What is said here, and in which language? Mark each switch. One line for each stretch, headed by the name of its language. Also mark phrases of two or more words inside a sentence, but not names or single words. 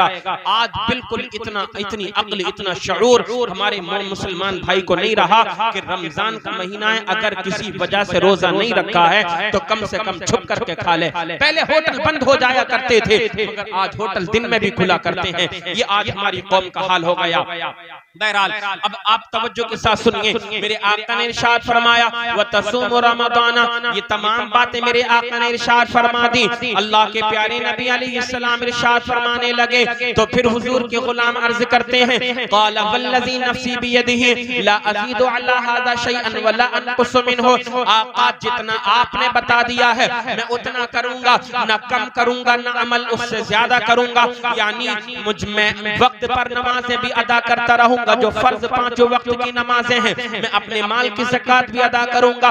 Hindi: आज बिल्कुल इतनी अक्ल, इतना शऊर हमारे मुसलमान भाई को नहीं रहा कि रमजान का महीना है, अगर किसी वजह से रोजा नहीं रखा है तो कम से कम छुप करके खा ले। पहले होटल बंद हो जाया करते थे, मगर आज होटल दिन में भी खुला करते हैं। ये आज हमारी कौम का हो गया। बहरहाल अब आप तवज्जो के साथ सुनिए, मेरे आका ने इरशाद फरमाया
Arabic: وتصوم رمضان,
Hindi: ये तमाम बातें मेरे आका ने इरशाद फरमा दी। अल्लाह के प्यारे नबी अलैहिस्सलाम इरशाद फरमाने लगे तो फिर हुजूर के गुलाम अर्ज करते हैं,
Arabic: قال والذي نفسي بيده لا أزيد على هذا شيئا ولا أنقص منه.
Hindi: आका जितना आपने बता दिया है मैं उतना करूंगा, ना कम करूंगा ना अमल उससे ज्यादा करूंगा। यानी मुझ में वक्त पर नमाजें भी अदा करता रहूंगा, जो फर्ज पांचों वक्त की नमाजें हैं मैं अपने माल की ज़कात भी अदा करूंगा।